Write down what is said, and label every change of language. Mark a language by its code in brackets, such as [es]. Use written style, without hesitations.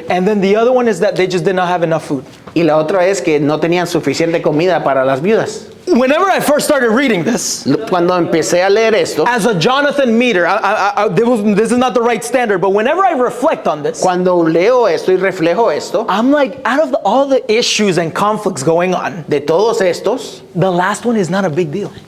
[en] And then the other one is that they just did not have enough food. [es] Y la otra es que no tenían suficiente comida para las viudas. [en] Whenever I first started reading this, [es] Cuando empecé a leer esto, [en] as a Jonathan Meter, this is not the right standard, but whenever I reflect on this, [es] cuando leo esto y reflejo esto, [en] I'm like, out of all the issues and conflicts going on, [es] de todos estos, [en] the last one is not a big deal.